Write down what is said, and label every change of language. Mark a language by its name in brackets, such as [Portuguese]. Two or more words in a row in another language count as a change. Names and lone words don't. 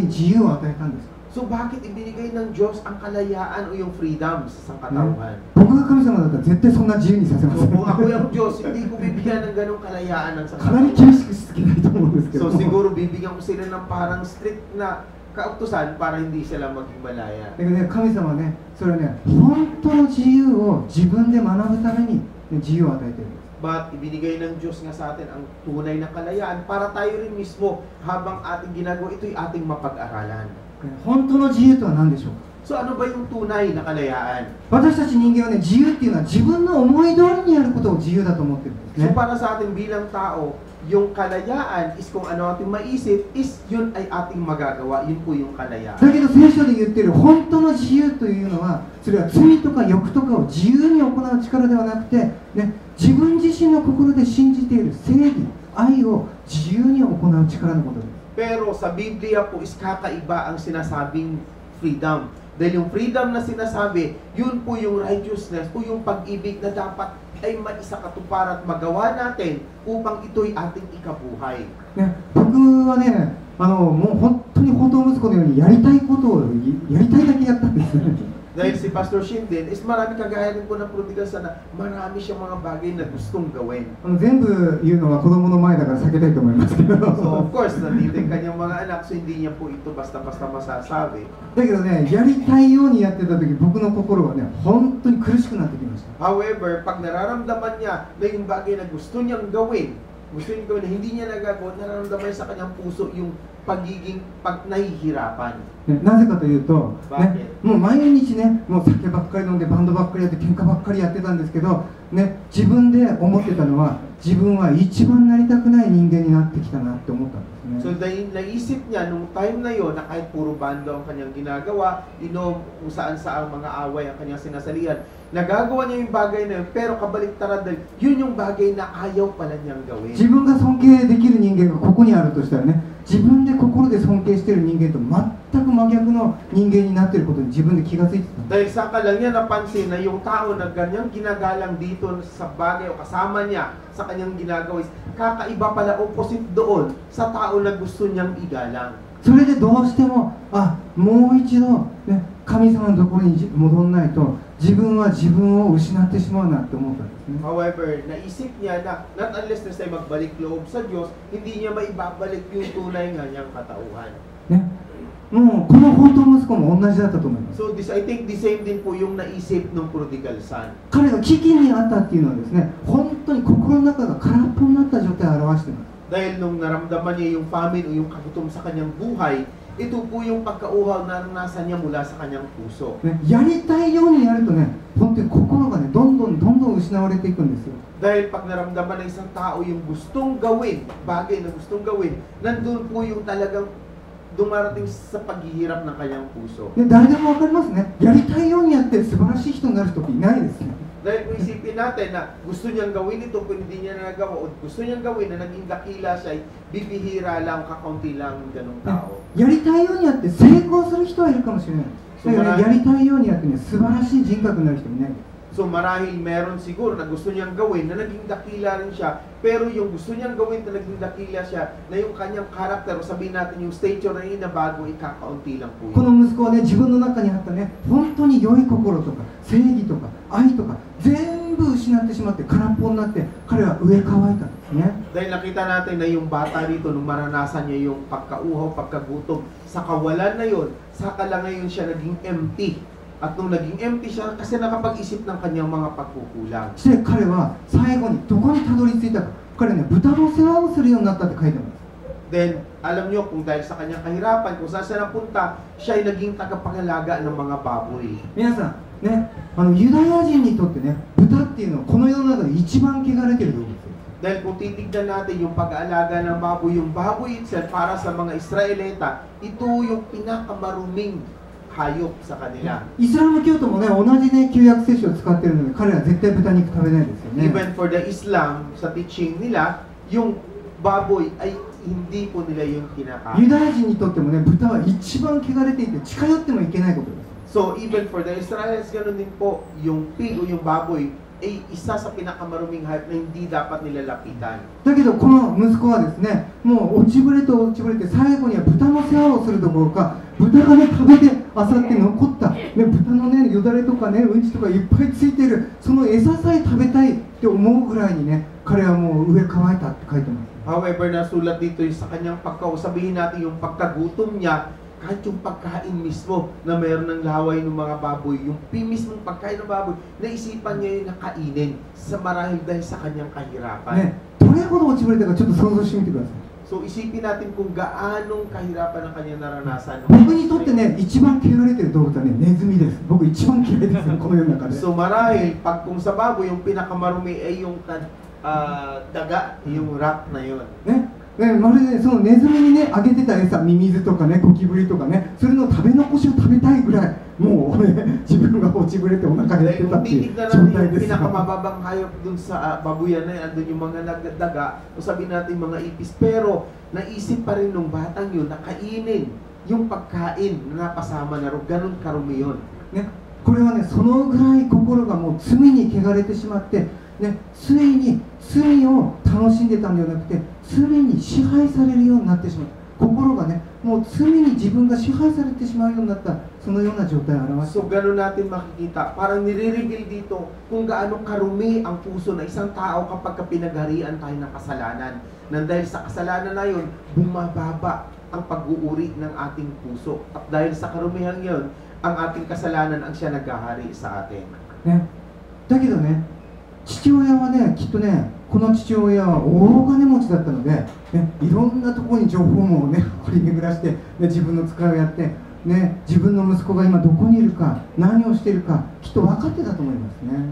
[Japanese] 神様はなぜね、そんな風に人間に自由を与えたんですか。 [Filipino] So bakit ibinigay ng Diyos ang kalayaan o yung freedom sa sangkatauhan? [Japanese] 僕が神様だったら絶対そんな自由にさせま [Filipino] So [Japanese] せん。 [Filipino] kung ako yung Diyos, hindi ko bibigyan ng ganong kalayaan ng [Japanese] かなり厳 [Filipino] sangkatauhan. [Japanese] しくしつけないと思うんですけど [Filipino] So [Japanese] も。 [Filipino] siguro bibigyan ko sila ng parang strict na kautusan para hindi sila maging malaya. [Japanese] だけどね、神様はね、それはね、本当の自由を自分で学ぶために、ね、自由を与えているんです。 [Filipino] But ibinigay ng Diyos nga sa atin ang tunay na kalayaan para tayo rin mismo habang ating ginagawa ito'y ating mapag-aralan. [Japanese] 本当の自由とは何でしょうか。 [Filipino] So ano ba yung tunay na kalayaan? [Japanese] 私たち人間はね、自由っていうのは自分の思い通りにやることを自由だと思ってるんです [Filipino] So [Japanese] ね。 [Filipino] para sa atin bilang tao, yung kalayaan is kung ano ating maisip, is yun ay ating magagawa. Yun po yung [Japanese] だ [Filipino] kalayaan. [Japanese] けど聖書で言ってる本当の自由というのは、それは罪とか欲とかを自由に行う力ではなくて、ね、自分自身の心で信じている正義、愛を自由に行う力のことです。 [Filipino] Pero sa Biblia po is kakaiba ang sinasabing freedom. Dahil yung freedom na sinasabi, yun po yung righteousness o yung pag-ibig na dapat ay maisakatuparan at magawa natin upang ito'y ating ikabuhay. [Japanese] ね、僕はね、もう本当に本当息子のようにやりたいことをやりたいだけやったんですね。 [Filipino] Dahil si Pastor Shin din, is marami kagaya rin po ng [English] prodigal son [Filipino] na marami siyang mga bagay na gustong gawin. [Japanese] 全部言うのは子供の前だから避けたいと思いますけど。 [English] So of course, [Filipino] nandito yung kanyang mga anak, so hindi niya po ito basta-basta masasabi. [Japanese] だけどね、やりたいようにやってた時、僕の心はね、本当に苦しくなってきました。 [Filipino] However, pag nararamdaman niya na yung bagay na gusto niyang gawin na hindi niya nagagawa, nararamdaman niya sa kanyang puso yung pagiging nahihirapan. [Japanese] ね、なぜかというと、バね、もう毎日ね、もう酒ばっかり飲んでバンドばっかりやって喧嘩ばっかりやってたんですけど、ね、自分で思ってたのは自分は一番なりたくない人間になってきたなって思ったんですね。 [Filipino] So dahil naisip niya nung time na yon na kahit puro bando ang kanyang ginagawa, inom kung saan saang mga away ang kanyang sinasalihan, nagagawa niya yung bagay na yun, pero kabaliktaran dahil yun yung bagay na ayaw pala niyang gawin. [Japanese] 自分が尊敬できる人間がここにあるとしたらね、自分で心で尊敬している人間と全く真逆の人間になっていることに自分で気がついてた。 [Filipino] Dahil saka lang niya napansin na yung tao na ganyang ginagalang dito sa bagay o kasama niya sa kanyang ginagawa is kakaiba pala, opposite doon sa tao na gusto niyang igalang. [Japanese] それでどうしても、もう一度、ね、神様のところに戻らないと自分は自分を失ってしまうなって思ったんですね。 [Filipino] However, naisip niya na [English] not unless [Filipino] na siya magbalik loob sa Diyos, hindi niya maibabalik yung tunay nga niyang katauhan. [Japanese] ね、もうこの本当の息子も同じだったと思います。 [English] So this, I think the same [Filipino] din po yung naisip ng [English] prodigal son. [Japanese] 彼が危機にあったっていうのはですね、本当に心の中が空っぽになった状態を表しています。 [Filipino] Dahil nung naramdaman niya yung famine o yung kagutom sa kanyang buhay, ito po yung pagkauhaw na naranasan niya mula sa kanyang puso. [Japanese] ね、やりたいようにやるとね、本当に心がね、どんどん失われていくんですよ。 [Filipino] Dahil pag naramdaman ng isang tao yung gustong gawin, bagay na gustong gawin, nandun po yung talagang dumarating sa paghihirap ng kanyang puso. [Japanese] ね、誰でもわかりますね。やりたいようにやって素晴らしい人になる人っていないですね。 [Filipino] Dahil kung isipin natin na gusto niyang gawin ito pero hindi niya nagawa o gusto niyang gawin na naging dakila siya, bibihira lang, kakaunti lang ganung tao. [Japanese] やりたいようにやって成功する人はいるかもしれない。だけどね、やりたいようにやってね、素晴らしい人格になる人いない。 [Filipino] So marahil meron siguro na gusto niyang gawin na naging dakila rin siya, pero yung gusto niyang gawin na naging dakila siya, na yung kanyang karakter o sabihin natin yung stature na inabago, ikakaunti lang po [Japanese] こ [Filipino] yun. [Japanese] の息子はね、自分の中にあったね、本当に良い心とか正義とか愛とか全部失ってしまって空っぽになって彼は飢え乾いたんですね。 [Filipino] Dahil nakita natin na yung bata rito, nung maranasan niya yung pagkauhaw, pagkagutom, sa kawalan na yun, saka lang ngayon siya naging empty. At nung naging empty siya, kasi nakapag-isip ng kanyang mga pagkukulang. [Japanese] そして彼は最後にどこにたどり着いたか。彼ね、豚の世話をするようになったって書いてます。 [Filipino] Then, alam nyo, kung dahil sa kanyang kahirapan, kung saan siya napunta, siya ay naging tagapangalaga ng mga baboy. [Japanese] 皆さんね、ユダヤ人にとってね、豚っていうのはこの世の中で一番汚れてる動物です。 [Filipino] Dahil kung titignan natin yung pag-aalaga ng yung baboy itself para sa mga Israelita, ito yung pinakamaruming hayop sa kanila. [Japanese] イスラム教徒もね、同じね、旧約聖書を使ってるので、彼らは絶対豚肉食べないですよね。 [English] Even for the Islam, [Filipino] sa teaching nila, yung baboy ay hindi po nila yung [Japanese] ユ [Filipino] kinakain. [Japanese] ダヤ人にとってもね、豚は一番汚れていて近寄ってもいけないことです。 [English] So even for the Israelites, [Filipino] ganun din po, yung pig o yung baboy, ay isa sa pinakamaruming hayop na hindi dapat nilalapitan. [Japanese] だけどこの息子はですね、もう落ちぶれと落ちぶれて、最後には豚の世話をするどころか、豚がね食べてあさって残った、ね、豚のねよだれとかねうんちとかいっぱいついてる、その餌さえ食べたいって思うぐらいにね、彼はもう上乾いたって書いてます。 [Filipino] However, nasulat dito yung sa kanyang sabihin natin yung pagkagutom niya, kahit yung pagkain mismo na mayroon ng laway ng mga baboy, yung mismong pagkain ng baboy, naisipan niya yung nakainin sa marahil dahil sa kanyang kahirapan. [Japanese] ね、どれほど落ちぶれたかちょっと想像してみてください。 [Filipino] So isipin natin kung gaanong kahirapan ang kanyang naranasan. [Japanese] 僕にとってね、一番汚れてる動物はね、ネズミです。僕一番嫌いですよ、この世の中で。 [Filipino] So marahil, pag kung sa baboy, yung pinakamarumi ay yung daga, yung rat na yun. [Japanese] ね、まるでそのネズミにね、あげてた餌、ミミズとかね、ゴキブリとかね、それの食べ残しを食べたいぐらい、もうね、自分が落ちぶれてお腹減って [Filipino] Dahil [Japanese] たっ [Filipino] kung [Japanese] ていう [Filipino] titignan [Japanese] 状 [Filipino] natin [Japanese] 態 [Filipino] yung [Japanese] ですよ。 [Filipino] pinakamababang hayop dun sa babuyan na yan, andun yung mga nagdaga, o sabihin natin mga ipis, pero naisip pa rin nung batang yun na kainin yung pagkain na napasama na ro, ganun karumi yun. [Japanese] ね、これはね、そのぐらい心がもう罪に汚れてしまって、ね、ついに罪を楽しんでたんではなくて、罪に支配されるようになってしまった。心がね、もう罪に自分が支配されてしまうようになった、そのような状態を表して [Filipino] So ganun natin makikita, parang nire-reveal dito kung gaano karumi ang puso na isang tao kapag pinagharian tayo ng kasalanan. Nang dahil sa kasalanan na yun, bumababa ang pag-uuri ng ating puso. At dahil sa karumihan yun, ang ating kasalanan ang siya naghahari sa atin. [Japanese] ね、だけどね、父親はね、きっとね、この父親は大金持ちだったので、ね、いろんなところに情報網をね、掘り巡らして、ね、自分の使いをやって、ね、自分の息子が今どこにいるか、何をしているか、きっと分かってたと思いますね。